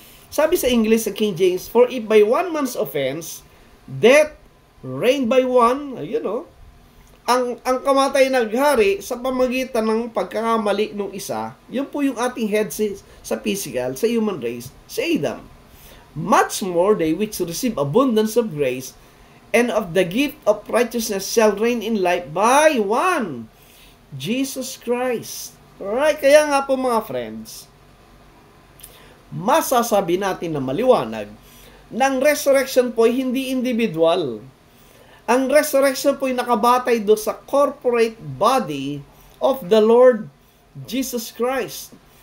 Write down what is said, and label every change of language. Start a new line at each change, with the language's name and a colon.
Filipino: Sabi sa English, sa King James,
English: for if by one
Filipino: man's offense, death reigned by one, ang kamatay naghari sa pamagitan ng pagkakamali ng isa, yun po yung ating head sa physical, sa human race, sa Adam.
English: Much more they which receive abundance of grace and of the gift of righteousness shall reign in life by one, Jesus Christ.
Filipino: Alright, kaya nga po mga friends, masasabi natin na maliwanag na ang resurrection po ay hindi individual. Ang resurrection po ay nakabatay do sa
English: corporate body of the Lord Jesus Christ.